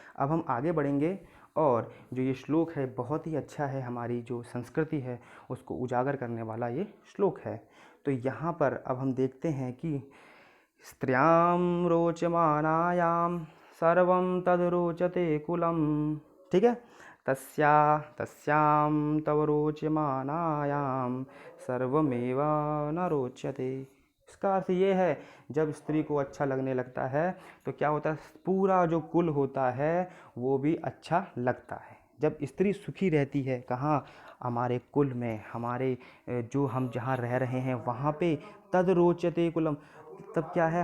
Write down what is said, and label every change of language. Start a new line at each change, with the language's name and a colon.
Hindi: अब हम आगे बढ़ेंगे, और जो ये श्लोक है बहुत ही अच्छा है, हमारी जो संस्कृति है उसको उजागर करने वाला ये श्लोक है। तो यहाँ पर अब हम देखते हैं कि
Sanskrit: स्त्रियां रोचमानायां सर्वं तद रोचते कुलम,
Hindi: ठीक है।
Sanskrit: तस्यां तव रोचमानायां सर्वमेव न रोचते।
Hindi: इसका अर्थ ये है, जब स्त्री को अच्छा लगने लगता है तो क्या होता है? पूरा जो कुल होता है वो भी अच्छा लगता है। जब स्त्री सुखी रहती है, कहाँ? हमारे कुल में, हमारे जो हम जहाँ रह रहे हैं वहाँ पे,
Sanskrit: तद रोचते कुलम,
Hindi: तब क्या है?